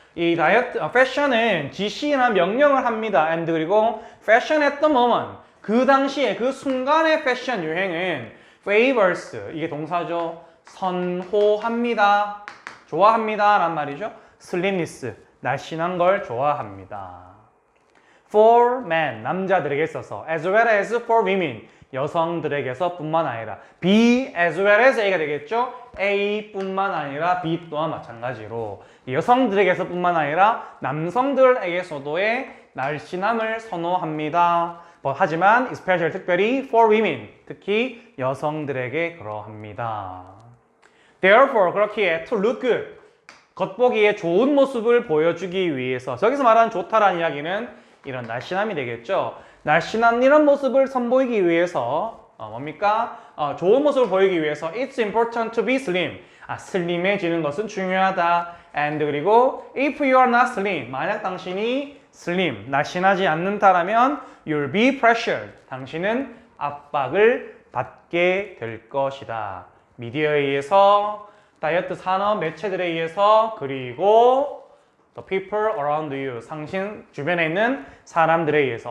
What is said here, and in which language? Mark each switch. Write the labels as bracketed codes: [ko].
[ko] 이 패션은 지시나 명령을 합니다. and 그리고 [en] fashion at the moment, [ko] 그 당시에 그 순간의 패션 유행은 favors, 이게 동사죠. 선호합니다, 좋아합니다 라는 말이죠. slimness, 날씬한 걸 좋아합니다. [en] for men, [ko] 남자들에게 있어서 [en] as well as for women, [ko] 여성들에게서 뿐만 아니라 [en] B as well as A가 되겠죠? [ko] A뿐만 아니라 B 또한 마찬가지로 여성들에게서 뿐만 아니라 남성들에게서도의 날씬함을 선호합니다. 하지만 especially 특별히 [en] for women, [ko] 특히 여성들에게 그러합니다. Therefore, 그렇기에 [en] to look good, [ko] 겉보기에 좋은 모습을 보여주기 위해서, 저기서 말하는 좋다라는 이야기는 이런 날씬함이 되겠죠. 날씬한 이런 모습을 선보이기 위해서 뭡니까? 좋은 모습을 보이기 위해서 [en] It's important to be slim. [ko] 슬림해지는 것은 중요하다. [en] And [ko] 그리고 [en] if you are not slim, [ko] 만약 당신이 [en] slim, [ko] 날씬하지 않는다라면 [en] you'll be pressured. [ko] 당신은 압박을 받게 될 것이다. 미디어에 의해서, 다이어트 산업 매체들에 의해서, 그리고 [en] the people around you, [ko] 당신 주변에 있는 사람들에 의해서.